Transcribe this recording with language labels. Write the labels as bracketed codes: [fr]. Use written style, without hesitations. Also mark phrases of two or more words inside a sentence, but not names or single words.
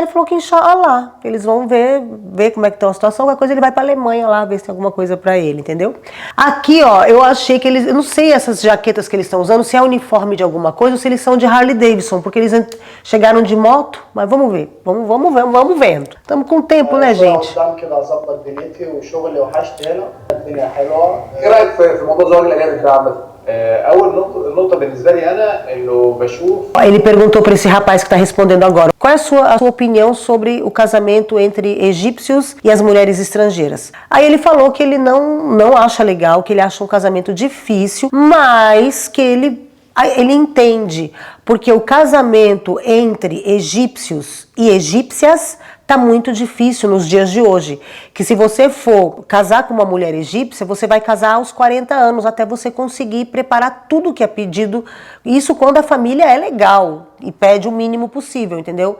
[pt] Ele falou que inshallah, eles vão ver como é que tá a situação, qualquer coisa ele vai pra Alemanha lá, ver se tem alguma coisa pra ele, entendeu? Aqui, ó, eu achei que eles, eu não sei essas jaquetas que eles estão usando, se é uniforme de alguma coisa ou se eles são de Harley Davidson, porque eles chegaram de moto, mas vamos ver, vamos vendo. Estamos com tempo, né, gente? [ar] الدنيا حلوه. ايه رايك في موضوع زواج الاجانب ده عامه؟ اول نقطه بالنسبه لي انا انه بشوف. [pt] Ele perguntou para esse rapaz que está respondendo agora, qual é a sua opinião sobre o casamento entre egípcios e as mulheres estrangeiras? Aí ele falou que ele não acha legal, que ele acha um casamento difícil, mas que ele entende, porque o casamento entre egípcios e egípcias tá muito difícil nos dias de hoje, que se você for casar com uma mulher egípcia, você vai casar aos 40 anos, até você conseguir preparar tudo que é pedido, isso quando a família é legal e pede o mínimo possível, entendeu?